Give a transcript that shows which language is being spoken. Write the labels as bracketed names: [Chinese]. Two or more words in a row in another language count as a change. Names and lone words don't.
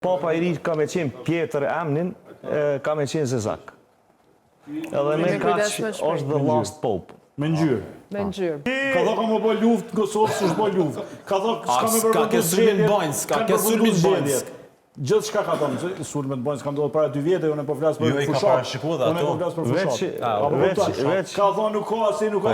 [Albanian] Papa i ri ka me qenë Pjetër Emnin, ka me qenë Zezak. Edhe me kaq është [English] the last pope. [Albanian] Me ngjyrë. Me ngjyrë. Ka thë ka më bë luftë në Kosovë, s'është bë luftë. Ka thë s'ka më Ka ke sulmin Banjsk, ka ke sulmin Banjsk. Gjithë shka ka thonë, sulmet Banjsk ka ndodhur para 2 vjetë, unë po flas për Jo, i ka fushat. parashikuar dhe Unë po flas për fushat. Veç Ka thonë nuk ka asnjë nuk ka.